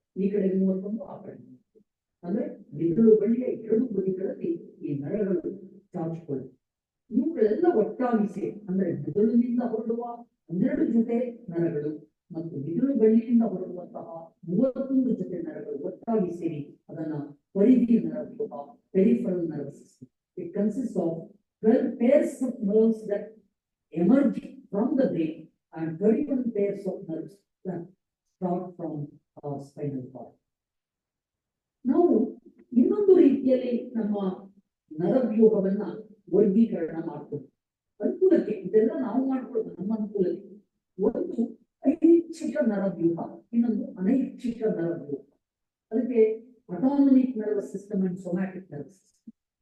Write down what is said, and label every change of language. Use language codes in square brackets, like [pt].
[kn] ಈ ಕಡೆ 31, ಆ ಕಡೆ 30. ಅಂದ್ರೆ ಮಿದುಳು ಬಳ್ಳಿಯ 2 ಬದಿಗಳಲ್ಲಿ ಈ ನರಗಳು ಚಾಚಿಕೊಳ್ಳುತ್ತೆ. ಇವುಗಳೆಲ್ಲ ಒಟ್ಟಾಗಿ ಸೇರಿ, ಅಂದ್ರೆ ಮಿದುಳಿನಿಂದ ಹೊರಡುವ 12 ಜೊತೆ ನರಗಳು ಮತ್ತು ಮಿದುಳು ಬಳ್ಳಿಯಿಂದ ಹೊರಡುವಂತಹ 31 ಜೊತೆ ನರಗಳು ಒಟ್ಟಾಗಿ ಸೇರಿ ಅದನ್ನ ಪರಿಧಿ ನರವ್ಯೂಹ, peripheral nervous system. [en] It consists of 12 pairs of nerves that emerge from the brain and 31 pairs of nerves that start from spinal cord. [kn] ನಾವು ಇನ್ನೊಂದು ರೀತಿಯಲ್ಲಿ ನಮ್ಮ ನರವ್ಯೂಹವನ್ನ ವರ್ಗೀಕರಣ ಮಾಡ್ತೀವಿ ಅನುಕೂಲಕ್ಕೆ. ಇದೆಲ್ಲ ನಾವು ಮಾಡ್ಕೊಳ್ಳೋದು ನಮ್ಮ ಅನುಕೂಲಕ್ಕೆ. ಒಂದು ಐಚ್ಛಿಕ ನರವ್ಯೂಹ, ಇನ್ನೊಂದು ಅನೈಚ್ಛಿಕ ನರವ್ಯೂಹ. ಅದಕ್ಕೆ [en] Autonomic nervous system and somatic nervous system.